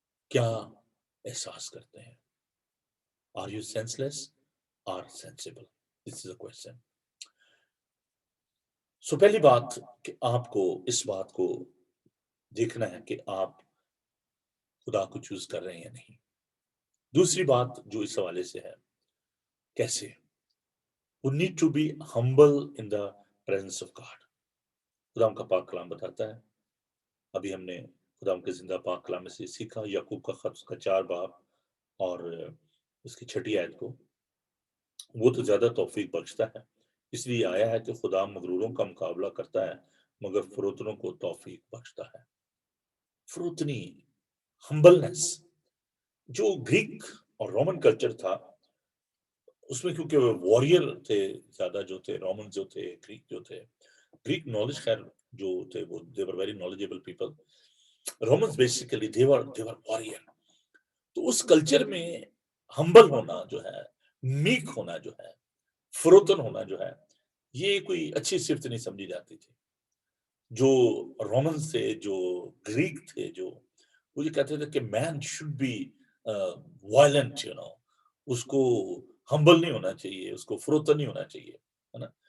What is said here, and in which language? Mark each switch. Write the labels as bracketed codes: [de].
[ur] کیا احساس کرتے ہیں؟ [en] Are you senseless or sensible? This is a question. [ur] So پہلی بات کہ آپ کو اس بات کو دیکھنا ہے کہ آپ خدا کو چوز کر رہے ہیں یا نہیں. دوسری بات جو اس حوالے سے ہے کیسے [en] we need to be humble in the presence of God. [ur] خدا کا پاک کلام بتاتا ہے, ابھی ہم نے خدا کے زندہ پاک کلام میں سے سیکھا یعقوب کا خط کا 4 باب اور اس کی 6 آیت کو, وہ تو زیادہ توفیق بخشتا ہے, اس لیے آیا ہے کہ خدا مغروروں کا مقابلہ کرتا ہے مگر فروتنوں کو توفیق بخشتا ہے. فروتنی, ہمبلنس, جو گریک اور رومن کلچر تھا اس میں کیونکہ واریر تھے زیادہ جو تھے, رومن جو تھے, گریک جو تھے, گریک نالج خیر جو تھے وہ [en] they were very knowledgeable people. Romans basically they were warrior. [ur] تو اس کلچر میں ہمبل ہونا جو ہے, میک ہونا جو ہے, فروتن ہونا جو ہے, یہ کوئی اچھی صفت نہیں سمجھی جاتی تھی. جو رومن سے جو گریک تھے جو وہ یہ کہتے تھے کہ [en] men should be violent, [ur] اس کو ہمبل نہیں ہونا چاہیے, اس کو فروتن نہیں ہونا چاہیے, ہے نا.